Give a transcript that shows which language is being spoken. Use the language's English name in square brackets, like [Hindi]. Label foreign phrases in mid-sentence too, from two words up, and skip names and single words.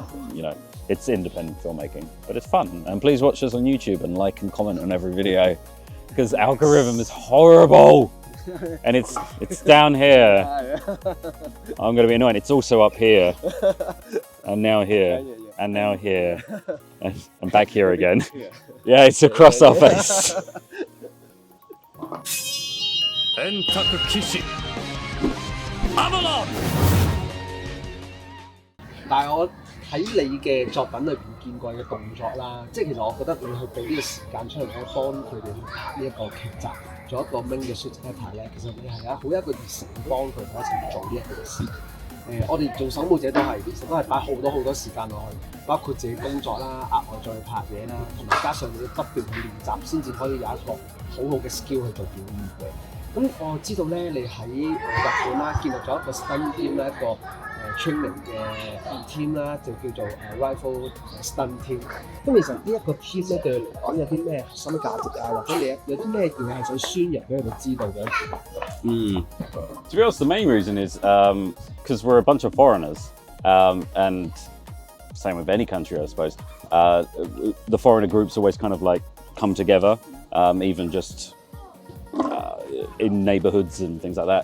[English] You know, it's independent filmmaking, but it's fun. And please watch us on YouTube and like and comment on every video, because algorithm is horrible. And it's down here. I'm going to be annoying. It's also up here, and now here, and now here, and back here again. Yeah, it's across our face. [Japanese] 円卓騎士アバロン。 [Cantonese] 但係我喺你嘅作品裏邊見過嘅動作啦，即係其實我覺得你去俾呢個時間出嚟咧，幫佢哋拍呢一個劇集，做一個 main 嘅 [English] shoot actor [Cantonese] 咧，其實你係好一個熱誠幫佢哋一齊做呢一件事。我哋做守護者都係，其實都係擺好多時間落去，包括自己工作啦，額外再去拍嘢啦，同埋加上你要不斷去練習，先至可以有一個好嘅 skill 去做表演嘅。咁我知道咧，你喺日本啦，建立咗一個 [English] stunt team [Cantonese] 啦，一個training 嘅 team 啦，就叫做 rifle stunt team。咁其實呢一個 team 咧對你嚟講有啲咩核心價值啊，或者你有啲咩嘢係想宣揚俾佢哋知道嘅 [English] To be honest, the main reason is because we're a bunch of foreigners, and same with any country, I suppose. The foreigner groups always kind of like come together, even just in neighborhoods and things like that.